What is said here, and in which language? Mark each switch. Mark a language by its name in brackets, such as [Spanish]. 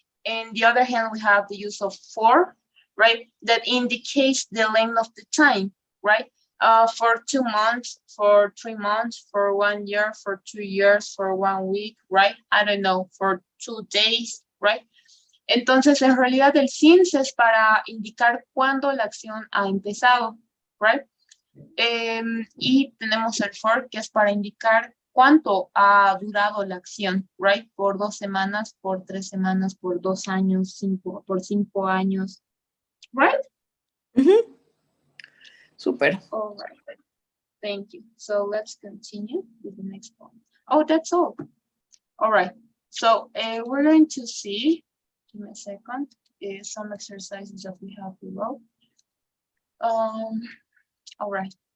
[English] And the other hand, we have the use of for, right? That indicates the length of the time, right? For 2 months, for 3 months, for 1 year, for 2 years, for 1 week, right? I don't know, for 2 days, right? [Spanish] Entonces, en realidad, el since es para indicar cuándo la acción ha empezado, [English] right? [Spanish] Y tenemos el for, que es para indicar cuánto ha durado la acción, [English] right? [Spanish] Por 2 semanas, por 3 semanas, por 2 años, por 5 años, [English] right? [Spanish] Super. [English] All right. Thank you. So let's continue with the next one. Oh, that's all. All right. So we're going to see, give me a second, some exercises that we have below. All right.